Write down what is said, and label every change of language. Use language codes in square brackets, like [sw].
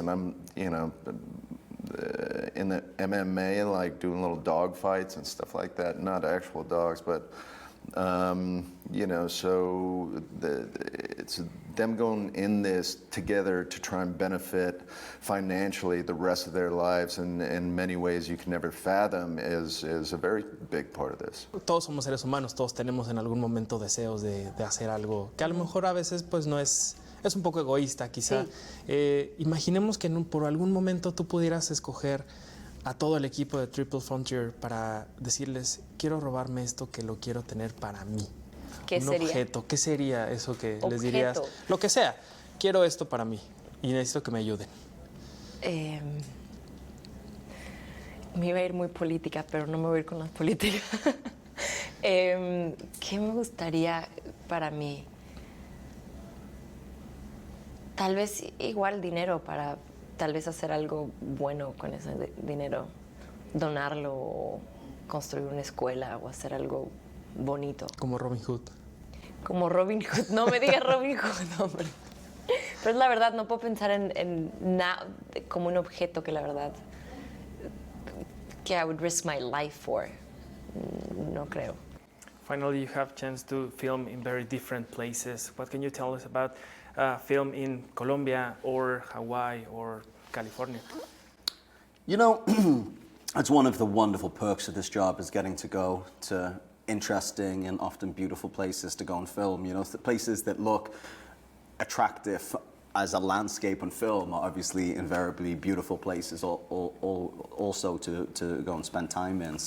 [en] And I'm, you know, in the MMA, like doing little dog fights and stuff like that, not actual dogs, but you know, so it's them going in this together to try and benefit financially the rest of their lives, and in many ways you can never fathom, is a very big part of this. [es] Todos somos seres humanos, todos tenemos en algún momento deseos de hacer algo que a lo mejor a veces pues no es un poco egoísta quizá. Sí. Imaginemos que por algún momento tú pudieras escoger a todo el equipo de Triple Frontier para decirles, quiero robarme esto que lo quiero tener para mí. ¿Qué Un sería? objeto. ¿Qué sería eso que les Objeto. dirías? Lo que sea. Quiero esto para mí y necesito que me ayuden. Me iba a ir muy política, pero no me voy a ir con las políticas. ¿Qué me gustaría para mí? Tal vez igual dinero para tal vez hacer algo bueno con ese dinero. Donarlo o construir una escuela o hacer algo bonito. Como Robin Hood. Como Robin Hood. No me digas Robin Hood, hombre. Pero es la verdad, no puedo pensar en nada como un objeto que la verdad que [en] I would risk my life for. [es] No creo. [en] Finally, you have chance to film in very different places. What can you tell us about film in Colombia or Hawaii or California? You know, it's one of the wonderful perks of this job is getting to go to interesting and often beautiful places to go and film. You know, places that look attractive as a landscape on film are obviously invariably beautiful places also to go and spend time in.